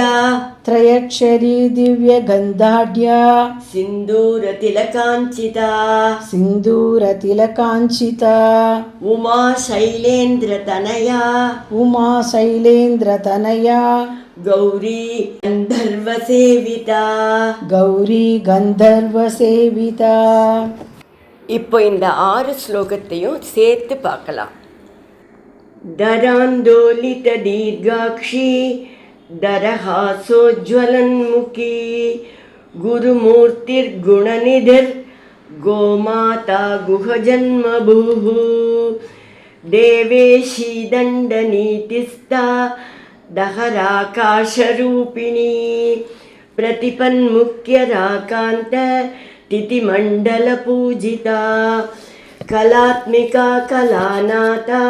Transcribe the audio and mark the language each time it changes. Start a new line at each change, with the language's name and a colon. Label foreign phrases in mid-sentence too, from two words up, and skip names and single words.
Sanskrit: ತ್ರಯಕ್ಷರಿ ದಿವ್ಯ ಗಂಧಾಢ್ಯ ಸಿಂಧೂರ ತಿಲಕಾಂಚಿತ ಸಿಂಧೂರ ತಿಲಕಾಂಚಿತ ಉಮಾ ಶೈಲೇಂದ್ರ ತನಯ ಉಮಾ ಶೈಲೇಂದ್ರ ತನಯ ಗೌರಿ ಗಂಧರ್ವ ಸೇವಿತ. கௌரி கந்தர்வ சேவிதா.
Tamil: இப்போ இந்த 6 ஸ்லோகத்தையும் சேர்த்து பார்க்கலாம்.
Sanskrit: ದರಾಂದೋಲಿತ ದೀರ್ಘಾಕ್ಷಿ ದರಹಾಸೋಜ್ವಲನ್ಮುಖಿ ಗುರುಮೂರ್ತಿರ್ಗುಣನಿಧಿರ್ ಗೋಮಾತಾ ಗುಹಜನ್ಮಭೂಃ ದೇವೇಶಿ ದಂಡನೀತಿಸ್ಥಾ ದಹರಾಕಾಶರೂಪಿಣಿ ಪ್ರತಿಪನ್ಮುಖ್ಯರಾಕಾಂತ ತಿಥಿಮಂಡಲಪೂಜಿತಾ ಕಲಾತ್ಮಿಕಾ ಕಲಾನಾಥ